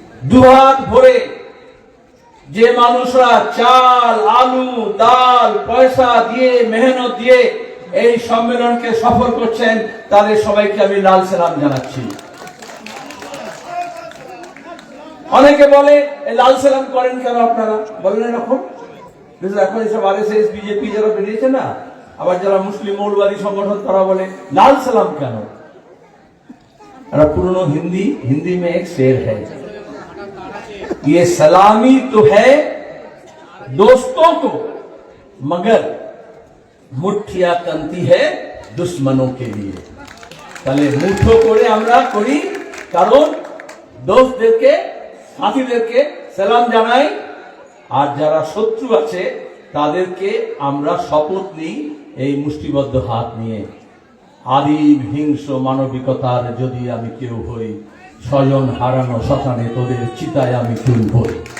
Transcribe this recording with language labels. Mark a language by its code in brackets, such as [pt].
[bn] দুহাত ভরে যে মানুষরা চাল, আলু, ডাল, পয়সা দিয়ে, মেহনত দিয়ে এই সম্মেলনকে সফল করছেন, তাদের সবাইকে আমি লাল সালাম জানাচ্ছি। অনেকে বলে লাল সালাম করেন কেন আপনারা? বলেন এরকম এখন এইসব আরএসএস, বিজেপি যারা বেরিয়েছে না, আবার যারা মুসলিম মৌলবাদী সংগঠন, তারা বলে লাল সালাম কেন? [hi] पुरानो हिंदी में एक शेर है, ये सलामी तो है दोस्तों को, मगर मुठ्ठिया तंती है दुश्मनों के लिए। [bn] তাহলে মুঠো করে আমরা করি, কারণ দোস্তদেরকে, সাথীদেরকে সালাম জানাই, আর যারা শত্রু আছে তাদেরকে আমরা শপথ নিই এই মুষ্টিবদ্ধ হাত নিয়ে। আদি হিংস মানবিকতার যদি আমি কেউ হই, স্বজন হারানো শ্মশানে তোদের চিতায় আমি চুল হই।